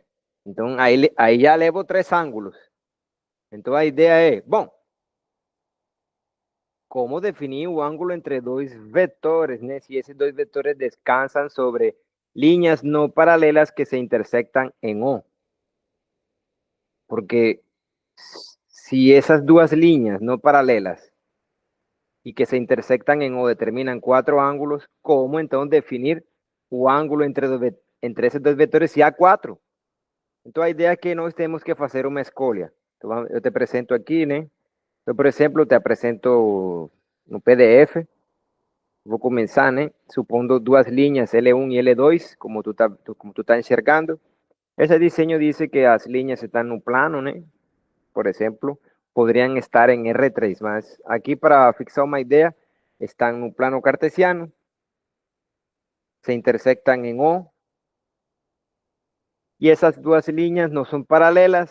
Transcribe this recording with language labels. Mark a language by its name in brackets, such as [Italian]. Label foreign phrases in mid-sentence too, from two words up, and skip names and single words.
[Portuguese] Então, aí já levo três ângulos. Então, a ideia é, bom, como definir o ângulo entre dois vetores, né? Se esses dois vetores descansam sobre linhas não paralelas que se intersectam em O. [Spanish] Porque si esas duas líneas no paralelas y que se intersectan en O determinan cuatro ángulos, ¿cómo entonces definir o ángulo entre esos dos vetores si [Portuguese] há quatro? Então a ideia é que nós temos que fazer uma escolha. Então, eu te apresento aqui, né? [Spanish] Yo, por ejemplo, te presento un PDF. [Portuguese] Vou começar, né? Supondo duas linhas L1 e L2, como tu tá enxergando. [Spanish] Ese diseño dice que las líneas están en un plano, ¿no? Por ejemplo, podrían estar en R3, más aquí para fixar una idea, están en un plano cartesiano, se intersectan en O, y esas dos líneas no son paralelas.